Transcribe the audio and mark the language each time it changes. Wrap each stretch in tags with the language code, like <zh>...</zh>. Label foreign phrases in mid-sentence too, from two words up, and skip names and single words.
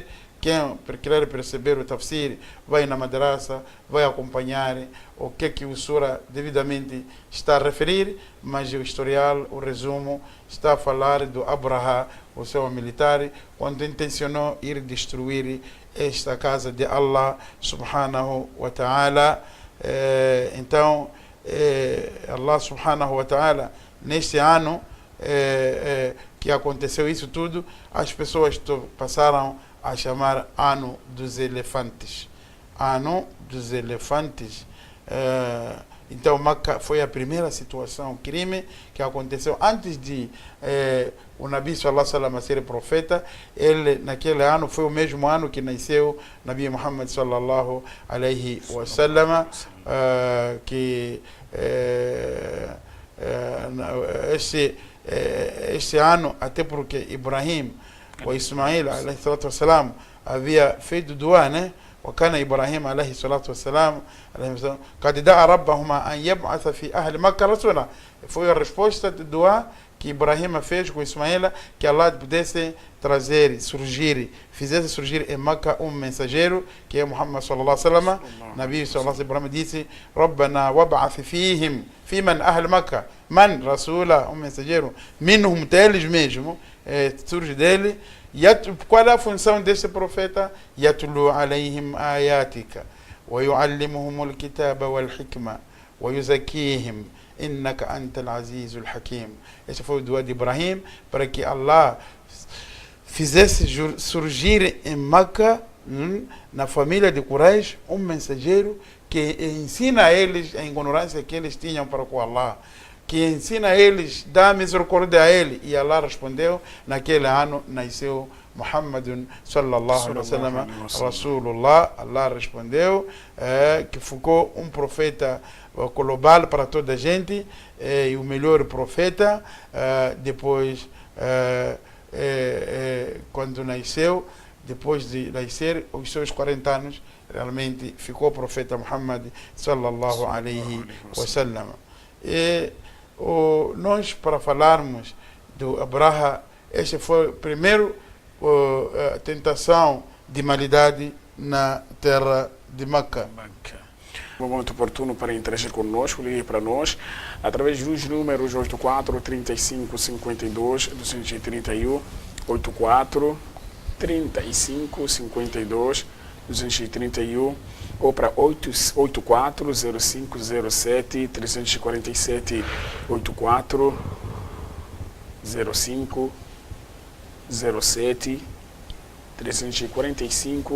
<pt>Quem querer perceber o tafsir, vai na madrasa, vai acompanhar o que o Surah devidamente está a referir, mas o historial, o resumo, está a falar do Abraha, o seu militar, quando intencionou ir destruir esta casa de</pt> <ar>الله سبحانه وتعالى.</ar> <pt>Então,</pt> <ar>الله سبحانه وتعالى,</ar> <pt>neste ano que aconteceu isso tudo, as pessoas passaram a chamar Ano dos Elefantes. Ano dos Elefantes. Então, Makkah foi a primeira situação, crime, que aconteceu antes de o Nabi</pt> <ar>صلى الله عليه وسلم</ar> <pt>ser profeta. Ele, naquele ano, foi o mesmo ano que nasceu Nabi Muhammad</pt> <ar>صلى الله عليه وسلم,</ar> <pt>que este ano, até porque Ibrahim o Ismail</pt> <ar>عليه الصلاة والسلام</ar> <pt>havia feito dua, né?</pt> <ar>وكان إبراهيم عليه الصلاة والسلام قد دعا ربهما أن يبعث في أهل مكة رسولا.</ar> <pt>Foi a resposta de dua que Ibrahim fez com Ismael, que Allah pudesse fizesse surgir em Makkah um mensageiro, que é Muhammad</pt> <ar>صلى الله عليه وسلم. النبي صلى الله عليه وسلم disse: "ربنا وابعث فيهم، في من أهل مكة، من رسولا",</ar> <pt>um mensageiro,</pt> <ar>minhum,</ar> <pt>deles mesmo, surge dele. Qual é a função desse profeta?</pt> <ar>يتلو عليهم آياتك ويعلمهم الكتاب والحكمة ويزكيهم إنك أنت العزيز الحكيم.</ar> <pt>Esse foi o dua de Ibrahim, para que Allah fizesse surgir em Makkah na família de Quraysh um mensageiro que ensina a eles a ignorância que eles tinham para com Allah, que ensina a eles, dá misericórdia a ele. E Allah respondeu, naquele ano nasceu Muhammadun</pt> <ar>صلى الله عليه وسلم، رسول الله.</ar> <pt>Allah respondeu que ficou um profeta global para toda a gente, e o melhor profeta. Depois, quando nasceu, depois de nascer, os seus 40 anos, realmente ficou o profeta Muhammad</pt> <ar>صلى الله عليه وسلم.</ar> <pt>E nós, para falarmos do Abraha, esse foi o primeiro a tentação de maldade na terra de Meca. Um momento oportuno para interagir conosco, ligue para nós através dos números 84 35 52 231, 84 35 52 231, ou para 84 0507 347, 84 05 07 345.</pt>